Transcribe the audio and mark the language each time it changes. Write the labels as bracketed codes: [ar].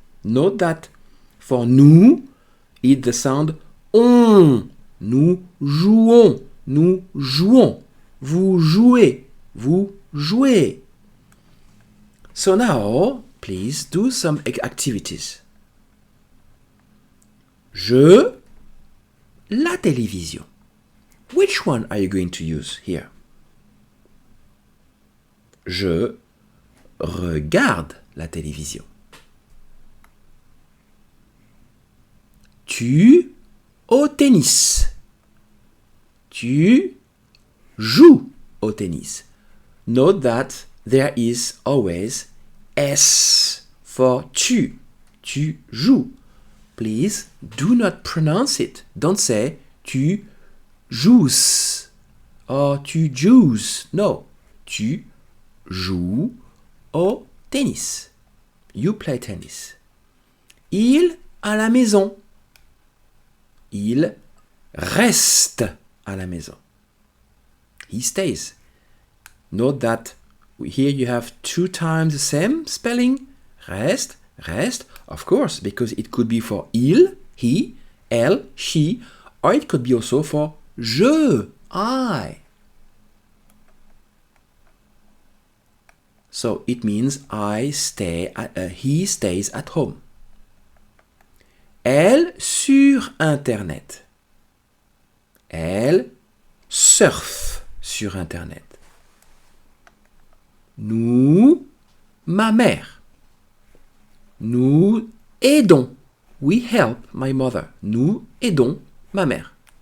[en] Note that for nous, it's the sound on. [fr] Nous jouons. Nous jouons. Vous jouez. Vous jouez. [en] So now, please do some activities. La télévision. Which one are you going to use here? [fr] Je regarde la télévision. Tu au tennis. Tu joues au tennis. [en] Note that there is always S for tu. [fr] Tu joues. [en] Please do not pronounce it. Don't say [fr] tu joues [en] or tu joues. [fr] No. Tu joues au tennis. [en] You play tennis. [fr] Il à la maison. Il reste à la maison. [en] He stays. Note that here you have 2 times the same spelling. Reste, reste, of course, because it could be for il, he, elle, she, or it could be also for je, I. So it means he stays at home. [fr] Elle sur Internet. Elle surfe sur Internet. Nous, ma mère. Nous aidons. [en] We help my mother. [fr] Nous aidons ma mère.